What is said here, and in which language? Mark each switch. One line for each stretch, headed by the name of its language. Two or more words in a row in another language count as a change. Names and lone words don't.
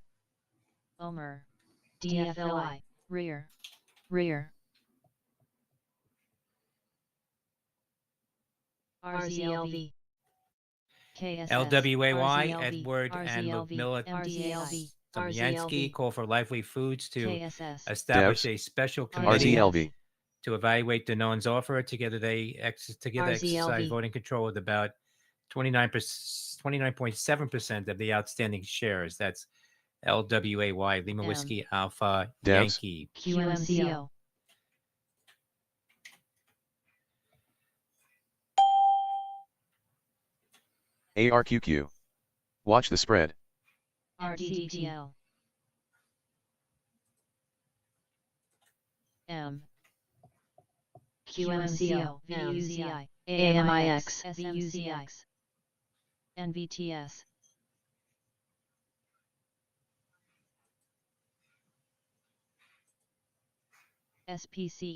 English: Omer. DFLI. Rear. Rear. RZLV. KSS. LWAY, RZLV, Edward and RZLV, Ludmila MDALV, Tomyansky call for Lively Foods to KSS. establish Devs. a special committee RZLV. to evaluate Danone's offer. Together they exercise RZLV. voting control with about 29.7% of the outstanding shares. That's LWAY, Lima M. Whiskey Alpha Devs. Yankee. QMCO. ARQQ. Watch the spread. RDDTL. M. QMCO. VUZI. AMIX. SMCX. NVTS. SPCE.